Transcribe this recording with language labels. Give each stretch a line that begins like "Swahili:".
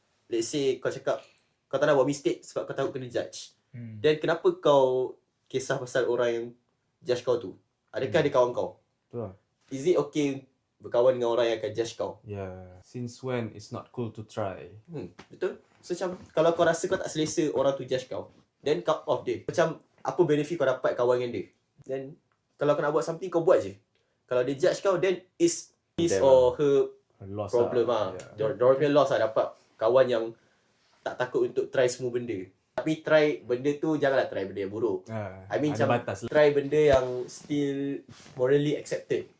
English: Let's say
Malay: kau cakap kau tak nak buat mistake sebab kau takut kena judge. Then kenapa kau kisah pasal orang yang judge kau tu? Adakah dia kawan kau? Betul lah.
English: Is it okay
Malay: berkawan dengan orang yang akan judge kau?
English: Yeah. Since when it's not cool to try?
Malay: Betul? So macam kalau kau rasa kau tak selesa orang tu judge kau, then cut off dia. Macam apa benefit kau dapat kawan dengan dia? Then kalau kau nak buat something, kau buat je. Kalau dia judge kau,
English: then it's his Them or her Loss
Malay: problem lah. Diorang punya loss lah, dapat kawan yang tak takut untuk try semua benda. Tapi try benda tu, janganlah try benda yang buruk.
English: I mean
Malay: ada macam batas lah.
English: try benda yang still morally accepted,